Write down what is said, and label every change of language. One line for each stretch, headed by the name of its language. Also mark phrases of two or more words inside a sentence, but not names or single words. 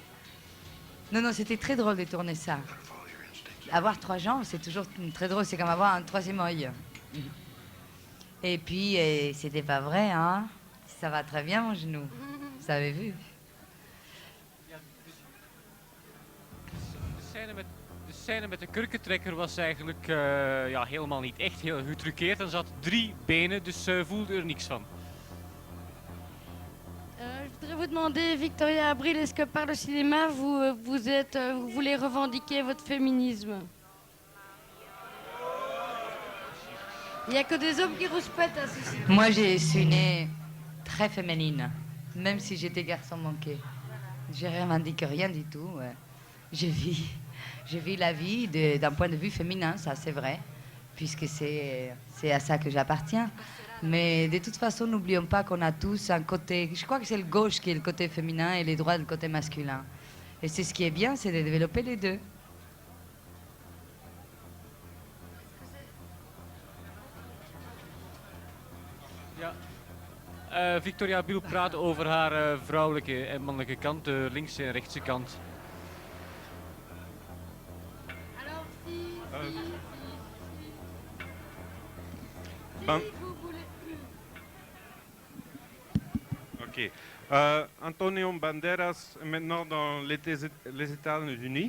French: Non, c'était très drôle de tourner ça. Avoir 3 jambes, c'est toujours très drôle, c'est comme avoir un 3e œil. Et puis, c'était pas vrai, hein? Ça va très bien, mon genou. Vous avez vu?
Dutch: De scène met de kurkentrekker was eigenlijk ja, helemaal niet echt heel getruckeerd. Er zat 3 benen, dus voelde er niks van.
French: Je voudrais vous demander, Victoria Abril, est-ce que par le cinéma, vous voulez revendiquer votre féminisme? Il n'y a que des hommes qui rouspètent à ce cinéma. Moi, je suis née très féminine, même si j'étais garçon manqué. Je revendique rien du tout. Ouais. Je vis la vie d'un point de vue féminin, ça c'est vrai, puisque c'est à ça que j'appartiens. Mais de toute façon, n'oublions pas qu'on a tous un côté, je crois que c'est le gauche qui est le côté féminin et les droits le côté masculin. Et c'est ce qui est bien, c'est de développer les deux.
Dutch: Ja. Victoria Abril praat over haar vrouwelijke en mannelijke kant, de linkse en rechtse kant.
French: Alors, Ben- si vous voulez... Ok. Antonio Banderas est maintenant dans les États-Unis.